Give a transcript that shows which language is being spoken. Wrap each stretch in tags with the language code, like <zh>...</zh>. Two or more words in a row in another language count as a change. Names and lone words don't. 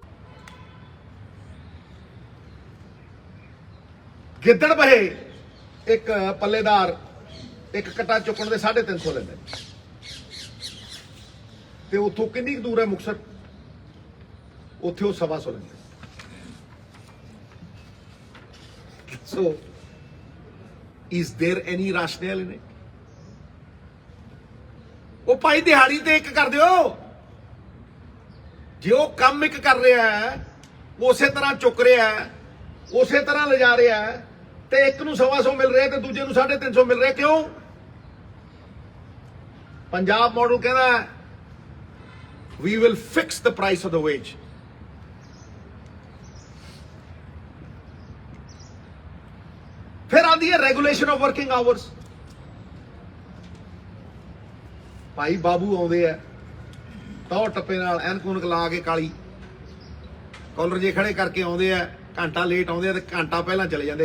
<pa>ਗਿੱਦੜ ਬਹੇ ਇੱਕ ਪੱਲੇਦਾਰ ਇੱਕ ਕਟਾ ਚੁੱਕਣ ਦੇ 350 ਲੈਂਦੇ ਤੇ ਉੱਥੋਂ ਕਿੰਨੀ ਕੁ ਦੂਰ ਹੈ ਮੁਕਤਸਰ, ਉੱਥੇ ਉਹ 125 ਲੈਂਦੇ।</pa> <en>So, is there any rationale in it?</en> <pa>ਉਹ ਭਾਈ ਦਿਹਾੜੀ ਤੇ ਇੱਕ ਕਰ ਦਿਓ। ਜੇ ਉਹ ਕੰਮ ਇੱਕ ਕਰ ਰਿਹਾ ਹੈ, ਉਸੇ ਤਰ੍ਹਾਂ ਚੁੱਕ ਰਿਹਾ ਹੈ, ਉਸੇ ਤਰ੍ਹਾਂ ਲਿਜਾ ਰਿਹਾ ਹੈ, ਤੇ ਇੱਕ ਨੂੰ 125 ਮਿਲ ਰਿਹਾ ਤੇ ਦੂਜੇ ਨੂੰ 350 ਮਿਲ ਰਿਹਾ, ਕਿਉਂ? ਪੰਜਾਬ ਮਾਡਲ ਕਹਿੰਦਾ</pa> <en>we will fix the price of the wage.</en> <pa>ਫਿਰ ਆਉਂਦੀ ਹੈ</pa> <en>regulation of working hours.</en> <pa>ਭਾਈ ਬਾਬੂ ਆਉਂਦੇ ਆ ਤੌਰ ਟੱਪੇ ਨਾਲ ਐਨਕੂਨਕ ਲਾ ਕੇ ਕਾਲੀ ਕਾਲਰ ਜੇ ਖੜੇ ਕਰਕੇ ਆਉਂਦੇ ਆ, ਘੰਟਾ ਲੇਟ ਆਉਂਦੇ ਆ ਤੇ ਘੰਟਾ ਪਹਿਲਾਂ ਚਲੇ ਜਾਂਦੇ।</pa>